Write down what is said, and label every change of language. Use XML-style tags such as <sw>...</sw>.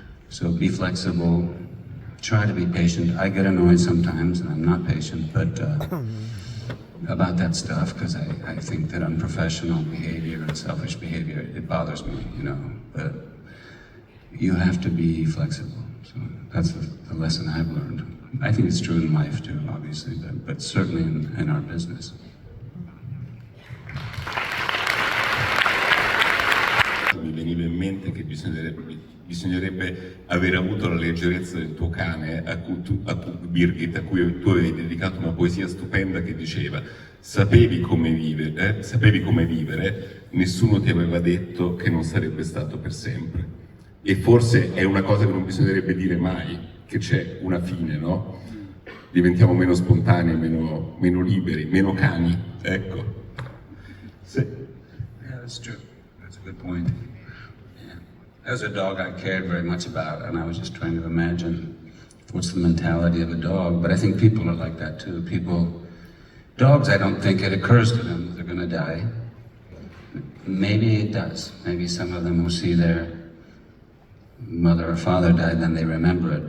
<en>So be flexible, try to be patient. I get annoyed sometimes, and I'm not patient, but about that stuff, because I think that unprofessional behavior and selfish behavior, it bothers me, you know? But you have to be flexible. So that's the lesson I've learned. I think it's true in life too, obviously, but certainly in our business.</en> <it>Mi veniva in mente che bisognerebbe aver avuto la leggerezza del tuo cane, Birgit, a cui tu avevi dedicato una poesia stupenda che diceva: sapevi come vivere, nessuno ti aveva detto che non sarebbe stato per sempre. E forse è una cosa che non bisognerebbe dire mai, che c'è una fine, no? Diventiamo meno spontanei, meno liberi, meno cani, ecco. Sì.</it> <en>Yeah, that's true. That's a good point. Yeah. That was a dog I cared very much about, and I was just trying to imagine what's the mentality of a dog. But I think people are like that too. Dogs, I don't think it occurs to them that they're going to die. Maybe it does. Maybe some of them will see their mother or father die, then they remember it.</en>